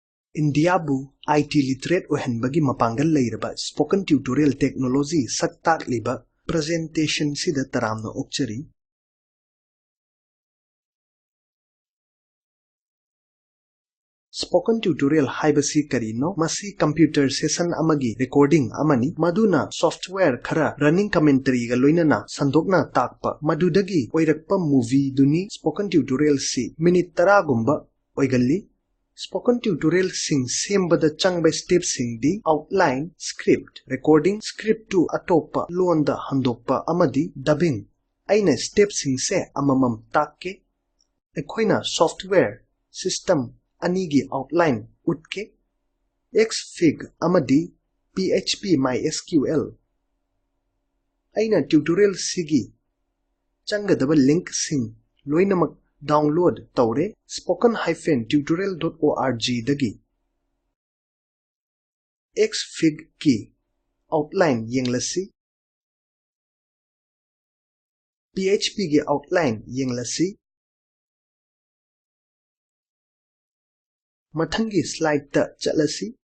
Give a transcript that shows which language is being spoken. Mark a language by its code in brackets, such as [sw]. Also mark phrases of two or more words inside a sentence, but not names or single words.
[mni] Indiabu IT literate ohenbagi mapangal leiraba [en] spoken tutorial technology [mni] saktak liba presentation sida taramna okchari. [en] Spoken tutorial [mni] haibasi karino masi [en] computer session [mni] amagi recording amani maduna software khara [en] running commentary [mni] ga loinana sandokna takpa madudagi oirakpa movie duni [en] spoken tutorial [mni] si minute tara gumba oigalli. [en] Spoken tutorial [mni] sing sembada changba step sing di [en] outline, script, recording, script [mni] to atopa, luanda handokpa amadi dubbing. Aina step sing se amamam takke. Ekoina [en] software, system, [mni] anigi outline, utke. Xfig amadi PHP MySQL. Aina tutorial sigi. Changadaba link sing, loinamak download taure spoken-tutorial.org dagi. Xfig ki outline yenglasi. PHP ki outline yenglasi. Mathangi slide ta chalasi.